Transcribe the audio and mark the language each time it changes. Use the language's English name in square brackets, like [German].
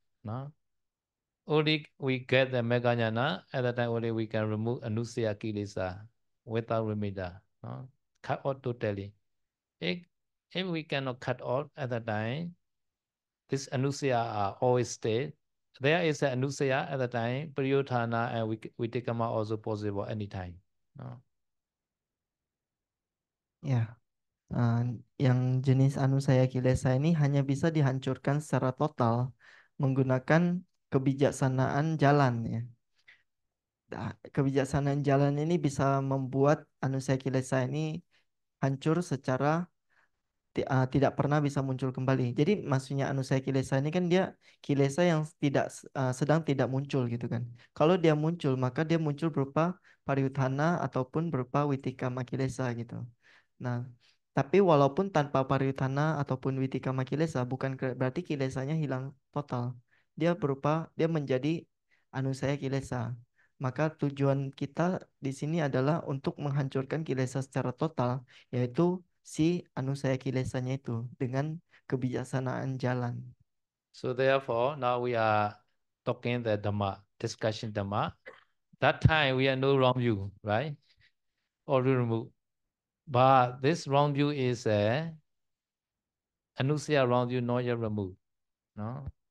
[English] No. Only we get the mega jnana at that time only we can remove anusaya kilesa without remeda. No. Cut out totally. If we cannot cut out at that time, this anusaya are always stay. There is an anusaya at the time, pariyuthana and vitikama also possible anytime. No? [Indonesian] Ya, yang jenis anusaya kilesa ini hanya bisa dihancurkan secara total menggunakan kebijaksanaan jalan ya. Kebijaksanaan jalan ini bisa membuat anusaya kilesa ini hancur secara tidak pernah bisa muncul kembali. Jadi maksudnya anusaya kilesa ini kan dia kilesa yang sedang tidak muncul gitu kan. Kalau dia muncul maka dia muncul berupa pariyuthana ataupun berupa witikama kilesa gitu. Nah, tapi walaupun tanpa pariyuthana ataupun witikama kilesa bukan berarti kilesanya hilang total. Dia menjadi anusaya kilesa. Maka tujuan kita di sini adalah untuk menghancurkan kilesa secara total, yaitu si anusaya kilesanya itu dengan kebijaksanaan jalan. [English] So therefore, now we are talking the Dhamma, discussion Dhamma. That time we are no wrong view, right? Already removed. But this wrong view is anusaya wrong view not yet removed. No?